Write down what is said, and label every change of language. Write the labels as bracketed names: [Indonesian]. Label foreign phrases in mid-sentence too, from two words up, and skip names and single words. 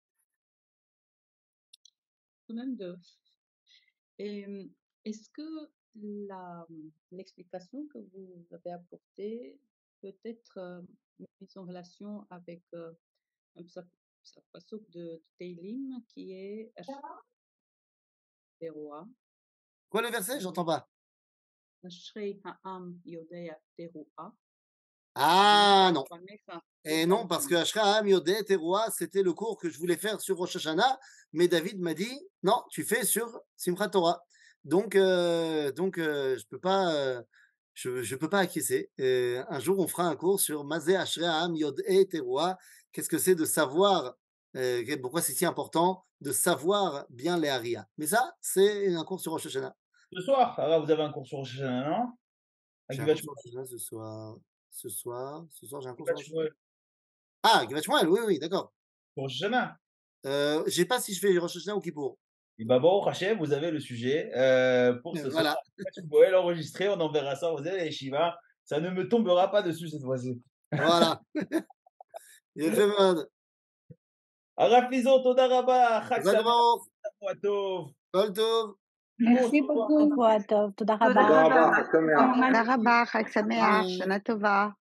[French] Quand même est-ce que l'explication que vous avez apportée peut être mise en relation avec un pasuk de Teilim qui est Teroa. Quoi le verset? J'entends pas. [Hebrew] אשרי העם יודעי תרועה. [French] Ah non. Et non, parce que [Hebrew] אשרי העם יודעי תרועה, [French] c'était le cours que je voulais faire sur Rosh Hashanah, mais David m'a dit non, tu fais sur Simchat Torah. Donc je peux pas. Je peux pas acquiescer. Un jour, on fera un cours sur Mazé [Hebrew] אשרי העם יודעי תרועה. [French] Qu'est-ce que c'est de savoir, pourquoi c'est si important de savoir bien les Haria. Mais ça, c'est un cours sur Rosh Hashanah. Ce soir, vous avez un cours sur Rosh Hashanah, non? J'ai un cours sur Rosh Hashanah ce soir. Ce soir, j'ai un cours sur Rosh Hashanah. Ah, Givat Shmuel, oui, d'accord. Pour Rosh Hashanah. Je sais pas si je fais Rosh Hashanah ou Kippour. Et bah bon, Hachem, vous avez le sujet pour ce Voilà. soir. Vous pouvez l'enregistrer, on enverra ça, vous avez les Shiva. Ça ne me tombera pas dessus cette fois-ci. Voilà. Il est fait mode. [Hebrew] הרב פיזור, תודה רבה, חג חזק שמח, וברוך. שבוע טוב. כל טוב. [French] Merci beaucoup. [Hebrew] שבוע טוב, תודה רבה. תודה רבה, חג שמח. תודה רבה, חג שמח, שנה טובה.